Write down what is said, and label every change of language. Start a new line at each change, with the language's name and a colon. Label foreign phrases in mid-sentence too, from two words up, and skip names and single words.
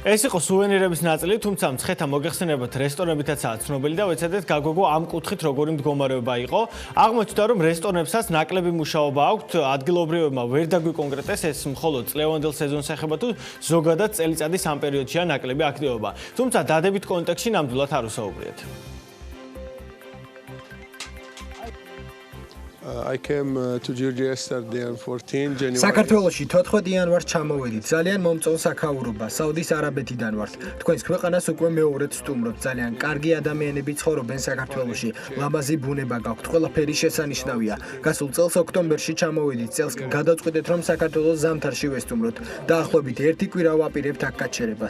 Georgian: ეს იყო სუვენირების ნაწილი, თუმცა მცხეთა მოგეხსენებათ რესტორნებითაცაა ცნობილი და ვეცადეთ გაგოგო ამ კუთხით როგორი მდგომარეობა იყო. აღმოჩნდა რომ რესტორნებსაც ნაკლები მუშაობა აქვთ, ადგილობრივებმა ვერ დაგვიკონკრეტეს ეს მხოლოდ წლევანდელ სეზონს ეხება თუ ზოგადად წელიწადის ამ პერიოდშია ნაკლები აქტივობა. თუმცა დადებით კონტექსტში ნამდვილად არ უსაუბრიათ.
English: I came to Georgia yesterday on 14 January.
Georgian: საქართველოში 14 იანვარს ჩამოვედით. ძალიან მომწონს საქაურობა. საუდის არაბეთიდან ვართ. თქვენს ქვეყანას უკვე მეორედ ვსტუმრობთ. ძალიან კარგი ადამიანები ცხოვრობენ საქართველოში. ლამაზი ბუნება გაქვთ. ყველაფერი შესანიშნავია. გასულ წელს ოქტომბერში ჩამოვედით. წელს გადავწყვიტეთ რომ საქართველოს ზამთარში ვესტუმროთ. დაახლოებით 1 კვირა ვაპირებთ აქ გაჩერებას.